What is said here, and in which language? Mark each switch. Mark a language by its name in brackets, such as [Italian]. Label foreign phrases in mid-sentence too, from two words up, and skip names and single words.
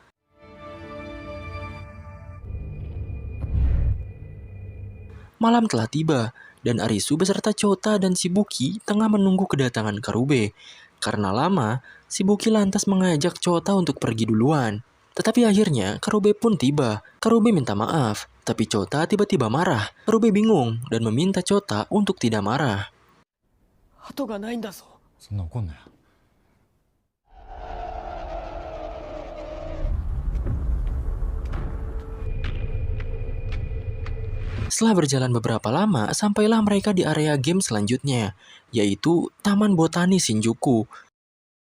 [Indonesian] Malam telah tiba, dan Arisu beserta Chota dan si Buki tengah menunggu kedatangan Karube. Karena lama, si Buki lantas mengajak Chota untuk pergi duluan. Tetapi akhirnya Karube pun tiba. Karube minta maaf, tapi Chota tiba-tiba marah. Karube bingung dan meminta Chota untuk tidak marah. [Japanese] 後がないんだぞ。そんな怒んなよ。 [Indonesian] Setelah berjalan beberapa lama, sampailah mereka di area game selanjutnya, yaitu Taman Botani Shinjuku.